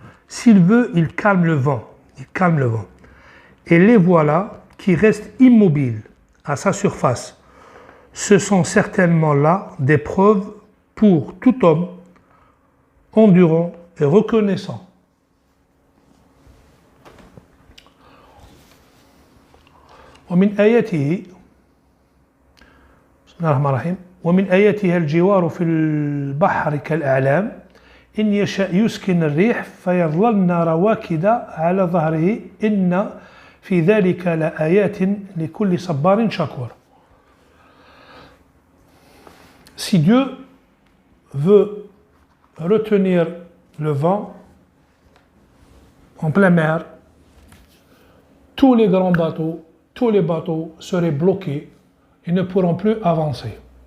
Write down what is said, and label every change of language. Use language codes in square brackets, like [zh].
[fr] S'il veut, il calme le vent. Il calme le vent. Et les voilà qui restent immobiles à sa surface. Ce sont certainement là des preuves pour tout homme endurant et reconnaissant. [ar] ومن آياته بسم الله الرحمن الرحيم ومن آياته الجوار في البحر كالأعلام إن يشاء يسكن الريح فيظللن رواكد على ظهره إن في ذلك لآيات لكل صبار شكور. [fr] Si Dieu veut retenir le vent en pleine mer, tous les grands bateaux, tous les bateaux seraient bloqués et ne pourront plus avancer.